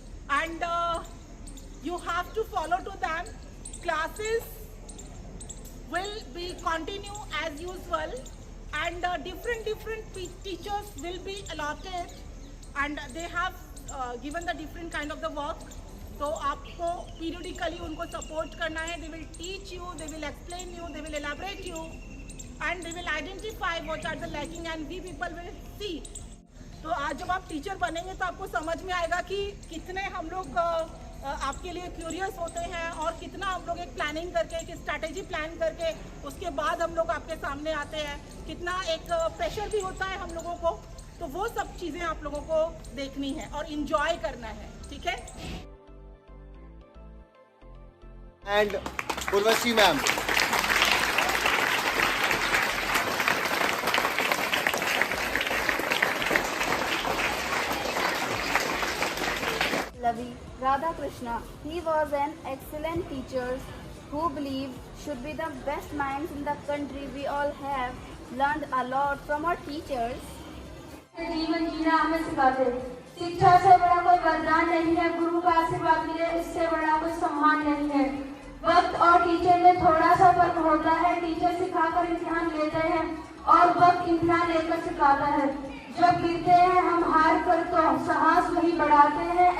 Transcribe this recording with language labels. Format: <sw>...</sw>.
<en>And you have to follow to them. Classes will be continue as usual, and different teachers will be allotted, and they have given the different kind of the work.</en> <hi>तो आपको periodically उनको support करना है.</hi> <en>They will teach you, they will explain you, they will elaborate you, and they will identify what are the lacking, and we people will see.</en> <hi>तो आज जब आप teacher बनेंगे तो आपको समझ में आएगा कि कितने हम लोग आपके लिए क्यूरियस होते हैं और कितना हम लोग एक प्लानिंग करके, एक स्ट्रैटेजी प्लान करके उसके बाद हम लोग आपके सामने आते हैं. कितना एक प्रेशर भी होता है हम लोगों को. तो वो सब चीज़ें आप लोगों को देखनी है और इंजॉय करना है. ठीक है.</hi> <en>And Urvashi ma'am. Lavi Radhakrishna. He was an excellent teacher who believed should be the best minds in the country. We all have learned a lot from our teachers.</en> <hi>जीवन जीना हमें सिखाते. शिक्षा से बड़ा कोई वरदान नहीं है. गुरु का आशीर्वाद मिले इससे बड़ा कोई सम्मान नहीं है. वक्त और टीचर में थोड़ा सा फर्क होता है. टीचर सिखाकर इम्तिहान लेते हैं और वक्त इम्तिहान लेकर सिखाता है. जब गिरते हैं हम हार कर तो साहस वही बढ़ाते हैं.</hi>